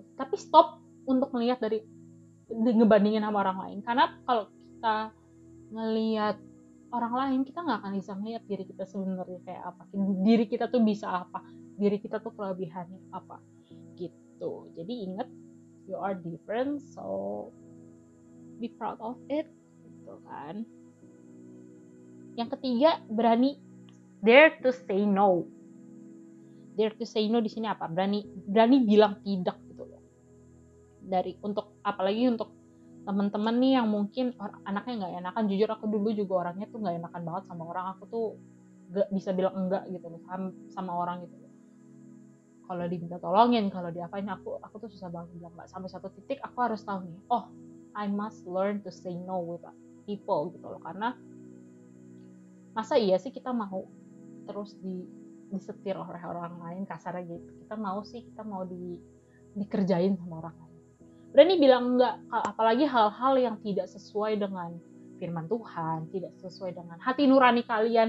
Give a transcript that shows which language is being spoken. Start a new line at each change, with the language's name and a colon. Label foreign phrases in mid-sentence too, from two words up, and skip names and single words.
Indonesian: Tapi stop untuk ngelihat dari ngebandingin sama orang lain. Karena kalau kita ngelihat orang lain, kita nggak akan bisa ngelihat diri kita sebenarnya kayak apa. Diri kita tuh bisa apa. Diri kita tuh kelebihannya apa. Gitu. Jadi ingat,
English: you are different, so be proud of it.
Indonesian: Gitu kan. Yang ketiga, berani
English: dare to say no. Dare to say no
Indonesian: di sini apa? Berani bilang tidak gitu loh. Apalagi untuk teman-teman nih yang mungkin anaknya nggak enakan. Jujur aku dulu juga orangnya tuh nggak enakan banget sama orang. Aku tuh nggak bisa bilang enggak gitu loh sama orang gitu loh. Kalau diminta tolongin, kalau diapain, aku tuh susah banget bilang enggak. Sampai satu titik aku harus tahu nih,
English: I must learn to say no with people
Indonesian: gitu loh. Karena masa iya sih kita mau terus disetir oleh orang lain, kasarnya gitu. Kita mau dikerjain sama orang lain. Berani bilang enggak, apalagi hal-hal yang tidak sesuai dengan firman Tuhan, tidak sesuai dengan hati nurani kalian.